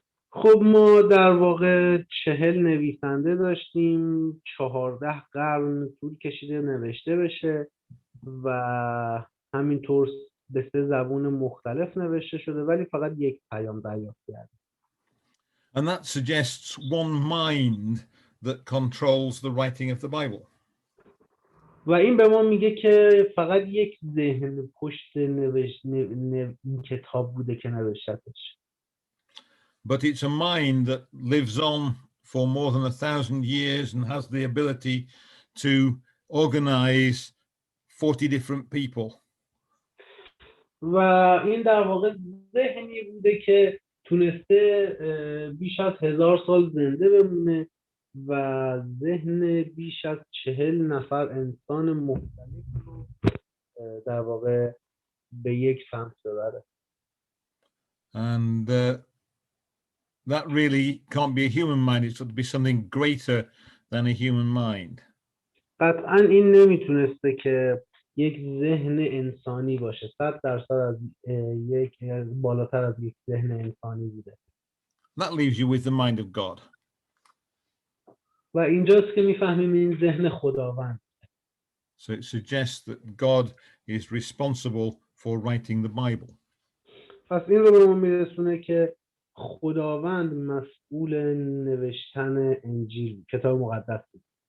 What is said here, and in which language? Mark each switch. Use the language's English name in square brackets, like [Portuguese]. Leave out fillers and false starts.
[Persian] خب ما در واقع 40 نویسنده داشتیم، 14 قرن طول کشیده نوشته بشه و همینطور به 3 زبان مختلف نوشته شده ولی فقط یک پیام دریافت کرده. [English] And that suggests one mind that controls the writing of the Bible. [Persian] و این به ما میگه که فقط یک ذهن پشت این کتاب بوده که نوشتش. [English] But it's a mind that lives on for more than 1,000 years and has the ability to organize 40 different people. [Persian] و این در واقع ذهنی بوده که تونسته بیش از 1000 سال زنده بمونه و ذهن بیش از 40 نفر انسان مختلف رو در واقع به یک سمت ببره. [English] And that really can't be a human mind. It's got to be something greater than a human mind. [Persian] قطعا این نمیتونسته که یک ذهن انسانی باشه. 100% از یک بالاتر از یک ذهن انسانی بوده. [English] That leaves you with the mind of God. [Persian] و اینجاست که میفهمیم این ذهن خداوند. [English] So it suggests that God is responsible for writing the Bible. [Persian] پس این رو به ما میرسونه که خداوند مسئول نوشتن انجیل کتاب مقدس بود.